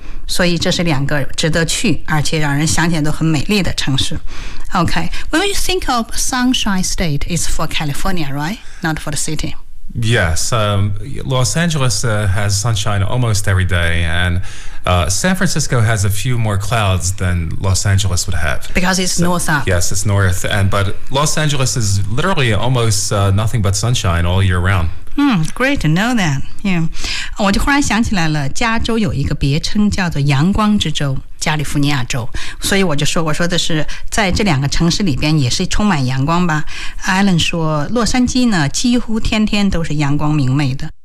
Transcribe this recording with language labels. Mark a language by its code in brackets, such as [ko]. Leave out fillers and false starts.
[zh] 所以这是两个值得去而且让人想起来都很美丽的城市。 [en] OK, when you think of Sunshine State, it's for California, right? Not for the city. Yes, Los Angeles has sunshine almost every day, and San Francisco has a few more clouds than Los Angeles would have. Because it's north up. Yes, it's north, but Los Angeles is literally almost nothing but sunshine all year round. Great to know that. [zh] Yeah. 我就忽然想起来了，加州有一个别称叫做阳光之州，加利福尼亚州。所以我说的是在这两个城市里边也是充满阳光吧。 Alan 说洛杉矶呢几乎天天都是阳光明媚的。